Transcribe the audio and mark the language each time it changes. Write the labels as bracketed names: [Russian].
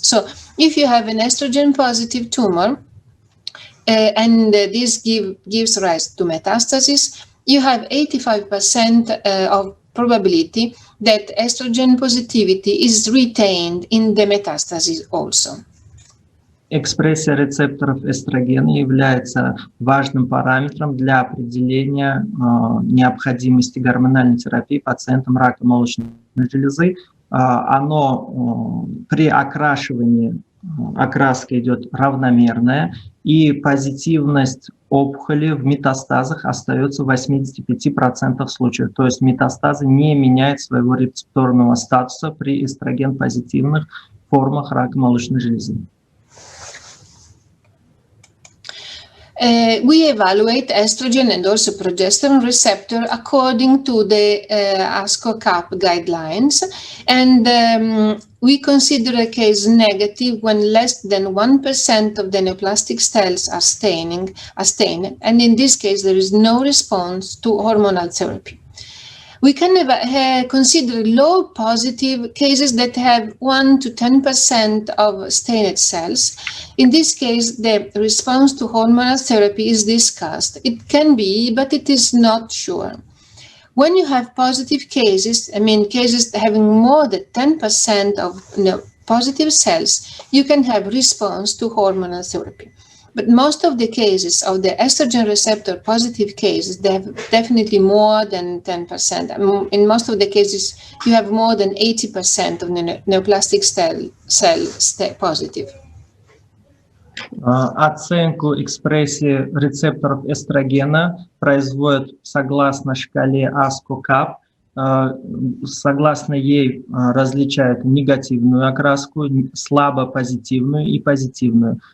[English] So if you have an estrogen positive tumor, and this gives rise to metastasis, you have 85% of probability that estrogen positivity is retained in the metastasis also. [Russian] Экспрессия рецепторов эстрогена является важным параметром для определения необходимости гормональной терапии пациентам рака молочной железы. Оно при окрашивании, окраска идет равномерная, и позитивность опухоли в метастазах остается в 85% случаев. То есть метастазы не меняют своего рецепторного статуса при эстроген-позитивных формах рака молочной железы. [English] we evaluate estrogen and also progesterone receptor according to the ASCO-CAP guidelines, and we consider a case negative when less than 1% of the neoplastic cells are stained, and in this case there is no response to hormonal therapy. We can consider low positive cases that have 1 to 10% of stained cells. In this case, the response to hormonal therapy is discussed. It can be, but it is not sure. When you have positive cases, I mean cases having more than 10% of positive cells, you can have response to hormonal therapy. But most of the cases of the estrogen receptor positive cases, they have definitely more than 10%. In most of the cases, you have more than 80% of the neoplastic cell positive. [Russian] Оценку экспрессии рецепторов эстрогена производят согласно шкале ASCO-CAP. Согласно ей различают негативную окраску, слабо позитивную и позитивную.